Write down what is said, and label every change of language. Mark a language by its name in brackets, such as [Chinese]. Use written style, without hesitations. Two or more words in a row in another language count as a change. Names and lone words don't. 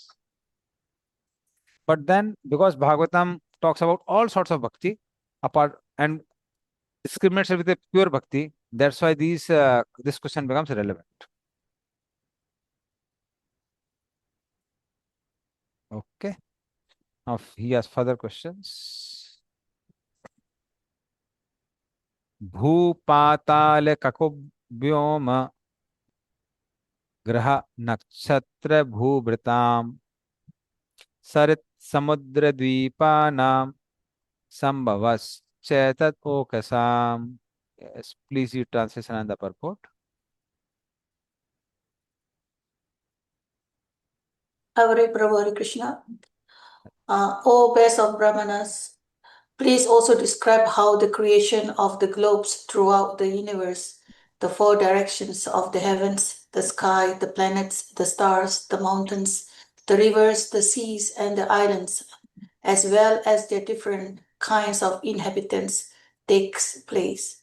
[English] But then because Bhagavatam talks about all sorts of bhakti apart and discriminates with a pure bhakti, that's why this question becomes relevant. Okay. Now he has further questions. [Sanskrit] भूपाताल ककुव्योम ग्रह नक्षत्र भूभृताम सरित समुद्र द्वीपानाम संभवश्चैतत् ओकसाम. [English] Yes, please read translation and the purport. Hare Prabhu, Hare Krishna. O best of Brahmanas, please also describe how the creation of the globes throughout the universe, the four directions of the heavens, the sky, the planets, the stars, the mountains, the rivers, the seas, and the islands, as well as their different kinds of inhabitants, takes place.